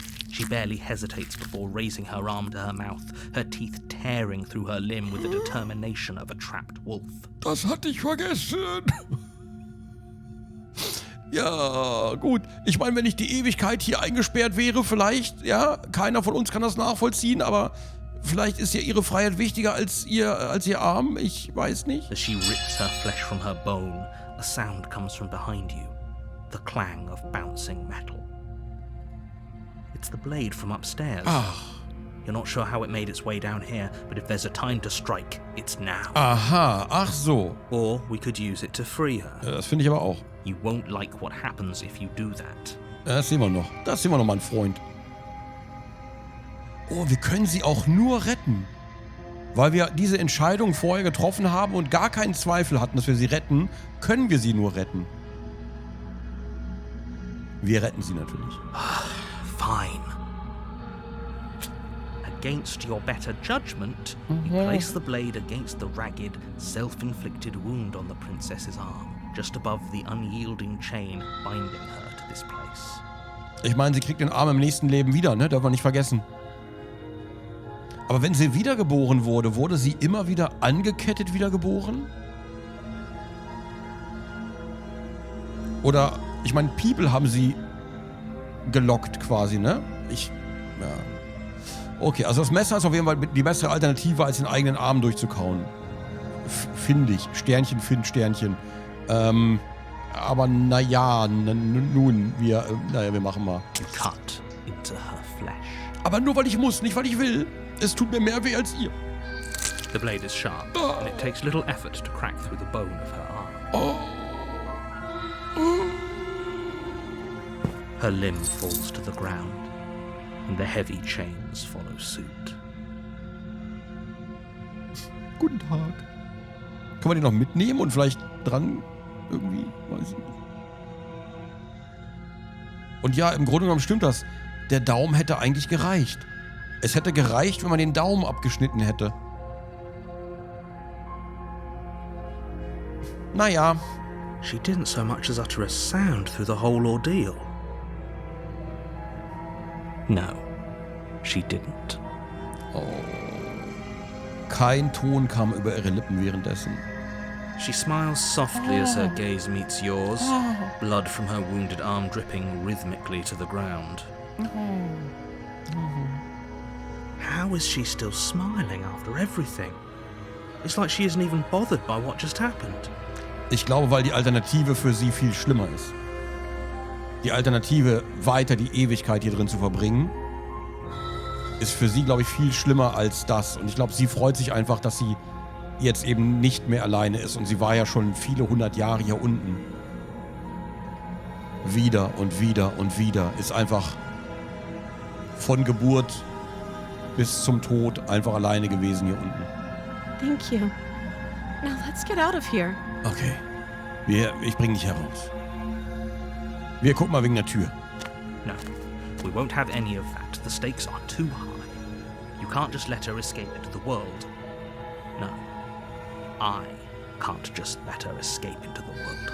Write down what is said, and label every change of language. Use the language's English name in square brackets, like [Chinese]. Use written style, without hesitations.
[English] She barely hesitates before raising her arm to her mouth, her teeth tearing through her limb with the determination of a trapped wolf. [German] Das hatte ich vergessen. Ja, gut. Ich meine, wenn ich die Ewigkeit hier eingesperrt wäre, vielleicht, ja, keiner von uns kann das nachvollziehen, aber vielleicht ist ja ihre Freiheit wichtiger als ihr Arm. Ich weiß nicht. [English] As she rips her flesh from her bone, a sound comes from behind you, the clang of bouncing metal. It's the blade from upstairs. [German] Ach. [English] You're not sure how it made its way down here, but if there's a time to strike, it's now. [German] Aha, ach so. [English] Or we could use it to free her. [German] Das finde ich aber auch. [English] You won't like what happens if you do that. [German] Das sehen wir noch. Das sehen wir noch, mein Freund. Oh, wir können sie auch nur retten. Weil wir diese Entscheidung vorher getroffen haben und gar keinen Zweifel hatten, dass wir sie retten, können wir sie nur retten. Wir retten sie natürlich. [English] Fine. Against your better judgment, you place the blade against the ragged, self-inflicted wound on the princess's arm, just above the unyielding chain binding her to this place. [German] Ich meine, sie kriegt den Arm im nächsten Leben wieder, ne? Darf man nicht vergessen. Aber wenn sie wiedergeboren wurde, wurde sie immer wieder angekettet wiedergeboren? Oder, ich meine, People haben sie gelockt quasi, ne? Ja. Okay, also das Messer ist auf jeden Fall die bessere Alternative, als den eigenen Arm durchzukauen. Finde ich. Sternchen, Sternchen. Aber naja, nun, wir machen mal. [English] Cut into her flesh. [German] Aber nur weil ich muss, nicht weil ich will. Es tut mir mehr weh als ihr. [English] The blade is sharp, and it takes little effort to crack through the bone of her arm. Her limb falls to the ground, and the heavy chains follow suit. [German] Guten Tag. Kann man den noch mitnehmen und vielleicht dran irgendwie? Weiß ich nicht. Und ja, im Grunde genommen stimmt das. Der Daumen hätte eigentlich gereicht. Es hätte gereicht, wenn man den Daumen abgeschnitten hätte. Naja. [English] She didn't so much as utter a sound through the whole ordeal. No, she didn't. Oh. [German] Kein Ton kam über ihre Lippen währenddessen. [English] She smiles softly as her gaze meets yours, blood from her wounded arm dripping rhythmically to the ground. How is she still smiling after everything? It's like she isn't even bothered by what just happened. [German] Ich glaube, weil die Alternative für sie viel schlimmer ist. Die Alternative, weiter die Ewigkeit hier drin zu verbringen, ist für sie, glaube ich, viel schlimmer als das. Und ich glaube, sie freut sich einfach, dass sie jetzt eben nicht mehr alleine ist. Und sie war ja schon viele 100 Jahre hier unten. Wieder und wieder und wieder. Ist einfach von Geburt bis zum Tod einfach alleine gewesen hier unten. [English] Thank you. Now let's get out of here. [German] Okay. Ich bring dich heraus. Wir gucken mal wegen der Tür. [English] No, we won't have any of that. The stakes are too high. You can't just let her escape into the world. No, I can't just let her escape into the world.